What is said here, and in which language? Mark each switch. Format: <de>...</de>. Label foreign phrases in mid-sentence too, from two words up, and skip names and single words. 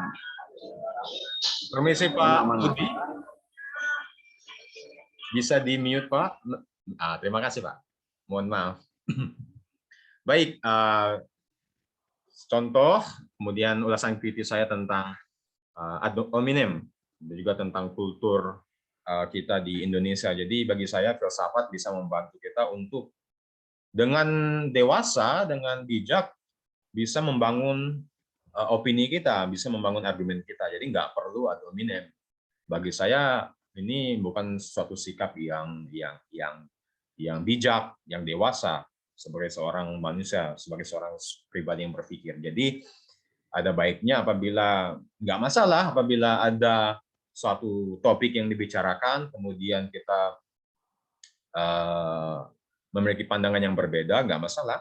<id>Permisi Pak Budi. Bisa di-mute Pak. Terima kasih Pak. Mohon maaf. Baik, contoh, kemudian ulasan kritis saya tentang</id> <la>ad hominem,</la> <id>dan juga tentang kultur kita di Indonesia. Jadi bagi saya filsafat bisa membantu kita untuk dengan dewasa, dengan bijak, bisa membangun opini kita, bisa membangun argumen kita. Jadi nggak perlu</id> <la>ad hominem.</la> <id>Bagi saya ini bukan suatu sikap yang bijak, yang dewasa sebagai seorang manusia, sebagai seorang pribadi yang berpikir. Jadi ada baiknya apabila nggak masalah apabila ada suatu topik yang dibicarakan, kemudian kita memiliki pandangan yang berbeda, nggak masalah.</id>